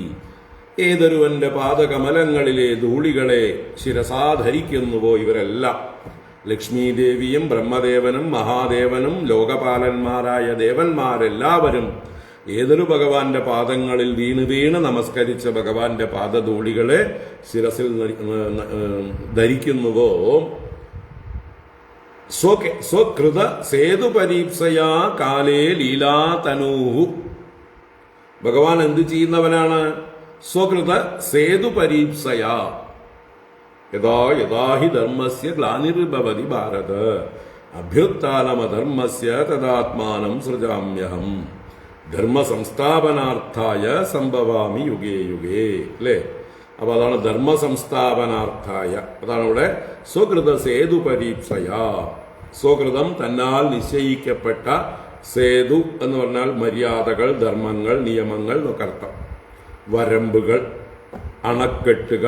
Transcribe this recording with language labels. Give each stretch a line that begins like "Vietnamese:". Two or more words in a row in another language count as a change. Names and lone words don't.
Malayalam: ഏതൊരുവന്റെ പാദകമലങ്ങളിലെ ധൂളികളെ ശിരസാ ധരിക്കുന്നുവോ ഇവരെല്ലാം, ലക്ഷ്മീദേവിയും ബ്രഹ്മദേവനും മഹാദേവനും ലോകപാലന്മാരായ ദേവന്മാരെല്ലാവരും ഏതൊരു ഭഗവാന്റെ പാദങ്ങളിൽ വീണ് വീണ് നമസ്കരിച്ച ഭഗവാന്റെ പാദധൂളികളെ ശിരസിൽ ധരിക്കുന്നുവോ
Sanskrit: സ്വകൃത സേതുപരീപ്സയാ കാലേ ലീലാതനൂഹു.
Malayalam: ഭഗവാൻ എന്ത് ചെയ്യുന്നവനാണ്?
Sanskrit: സ്വകൃത സേതുപരീപ്സയാ യഥാ യഥാ ഹി ധർമ്മസ്യ ഗ്ലാനിർഭവതി ഭാരത അഭ്യുത്ഥാനമധർമ്മസ്യ തദാത്മാനം സൃജാമ്യഹം ധർമ്മസംസ്ഥാപനാർത്ഥായ സംഭവാമി യുഗേ യുഗേ.
Malayalam: അല്ലേ? അപ്പൊ അതാണ് ധർമ്മസംസ്ഥാപനാർത്ഥായ. അതാണ് ഇവിടെ
Sanskrit: സ്വകൃത സേതു പരീപ്സയാ.
Malayalam: സ്വകൃതം തന്നാൽ നിശ്ചയിക്കപ്പെട്ട, സേതു എന്ന് പറഞ്ഞാൽ മര്യാദകൾ, ധർമ്മങ്ങൾ, നിയമങ്ങൾ എന്നൊക്കെ അർത്ഥം. വരമ്പുകൾ, അണക്കെട്ടുകൾ.